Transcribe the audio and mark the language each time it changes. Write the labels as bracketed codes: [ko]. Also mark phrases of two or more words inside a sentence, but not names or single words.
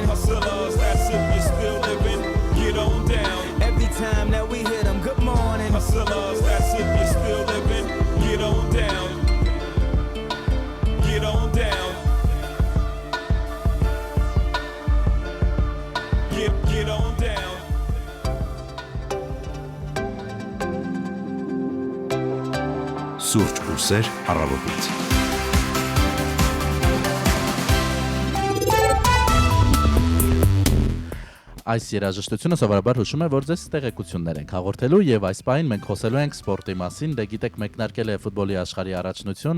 [en] Hustlers, that's if you're still living, get on down. Every time that we hit them, good morning. Hustlers, that's if you're still living, get on down. Get on down. Get on down. [hy] Սուրճ ու սեր առավոտից։ Այս երաժշտությունը սովորաբար հուշում է, որ ձեզ տեղեկություններ ենք հաղորդելու եւ այս պահին մենք խոսելու ենք սպորտի մասին, դե գիտեք մեկնարկել է ֆուտբոլի աշխարհի առաջնությունը